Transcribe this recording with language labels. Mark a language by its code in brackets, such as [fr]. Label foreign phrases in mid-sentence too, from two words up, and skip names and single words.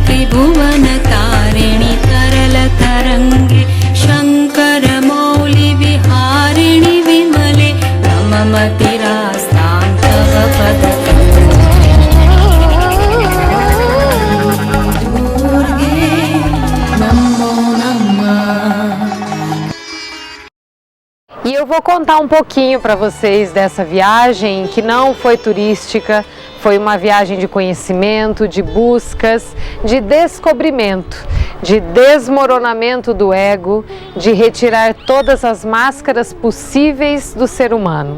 [sa] त्रिभुवनतारिणि तरलतरङ्गे शङ्करमौलिविहारिणि विमले नममतिरास्तां तव पदकमले दुर्गे नमो नमः. [pt] E eu vou contar um pouquinho para vocês dessa viagem que não foi turística, foi uma viagem de conhecimento, de buscas, de descobrimento, de desmoronamento do ego, de retirar todas as máscaras possíveis do ser humano.